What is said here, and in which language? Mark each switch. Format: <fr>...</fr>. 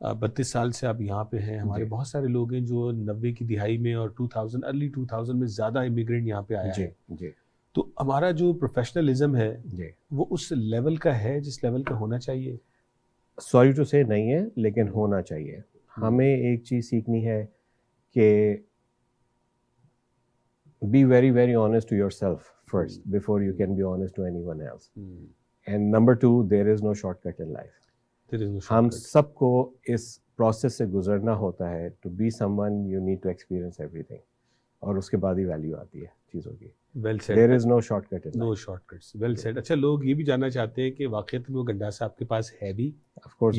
<hi>32 साल से आप यहाँ पे हैं। हमारे जी। बहुत सारे लोग हैं जो 90 की दिहाई में और 2000 अर्ली 2000 में ज़्यादा इमिग्रेंट यहाँ पे आया जी है। जी तो हमारा जो प्रोफेशनलिज्म है जी। वो उस लेवल का है जिस लेवल का होना चाहिए।</hi> <en>sorry to say</en> <hi>नहीं है, लेकिन होना चाहिए। हमें एक चीज़ सीखनी है कि</hi> <en>be very very honest to yourself first before you can be honest to anyone else. And number two, there is no shortcut in life. There is no um shortcut.</en> <hi>सबको इस प्रोसेस से गुजरना होता है।</hi> <en>to be someone you need to experience everything,</en> <hi>और उसके बाद ही वैल्यू आती है चीज़ों की।</hi> <en>Well said. There is no shortcut in no shortcuts. Well said.</en> <hi>अच्छा, लोग ये भी जानना चाहते हैं कि वाकईत में वो गंडासा आपके पास है भी,</hi> <en>Of course.</en>